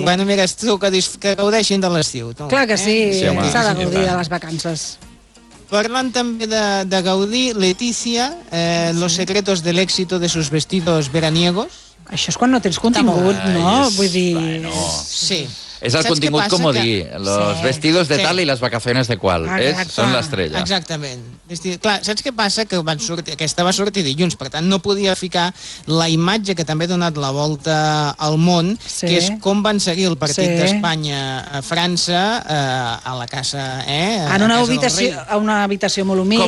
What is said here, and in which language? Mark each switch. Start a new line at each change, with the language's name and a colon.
Catalan: Bueno, mira, és tu, que gaudeixin de l'estiu. Clar que sí, sí, s'ha de gaudir de les vacances. Parlant també de Gaudí, Letícia,
Spanish: los secretos del éxito de sus vestidos veraniegos.
Catalan: Això és quan no tens contingut, no? Vull dir... Sí. És el contingut comodí.
Spanish: Los vestidos de tal
Catalan: i les
Spanish: vacaciones
Catalan: de qual. Són l'estrella. Exactament. Clar, saps què passa? Que aquesta va sortir dilluns, per tant, no podia ficar la imatge que també ha donat la volta al món, que és com van seguir el partit d'Espanya a França, a la casa... En una habitació, a una habitació molt humil.